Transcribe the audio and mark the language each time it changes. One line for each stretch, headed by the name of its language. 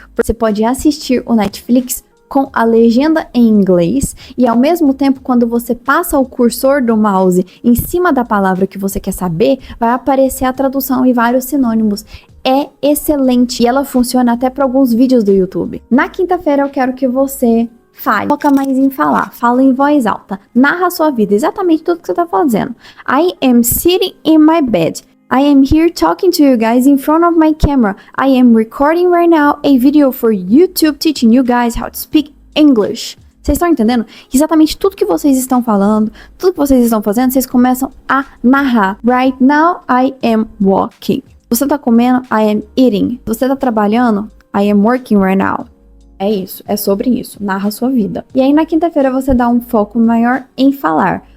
Portuguese: Você pode assistir o Netflix com a legenda em inglês e ao mesmo tempo, quando você passa o cursor do mouse em cima da palavra que você quer saber, vai aparecer a tradução e vários sinônimos. É excelente e ela funciona até para alguns vídeos do YouTube. Na quinta-feira eu quero que você fale, foca mais em falar, fala em voz alta, narra a sua vida, exatamente tudo que você tá fazendo.
English: I am sitting in my bed. I am here talking to you guys in front of my camera. I am recording right now a video for YouTube teaching you guys how to speak English.
Portuguese: Vocês estão entendendo? Exatamente tudo que vocês estão falando, tudo que vocês estão fazendo, vocês começam a narrar.
English: Right now, I am walking.
Portuguese: Você tá comendo?
English: I am eating.
Portuguese: Você tá trabalhando?
English: I am working right now.
Portuguese: É isso, é sobre isso, narra a sua vida. E aí na quinta-feira você dá um foco maior em falar.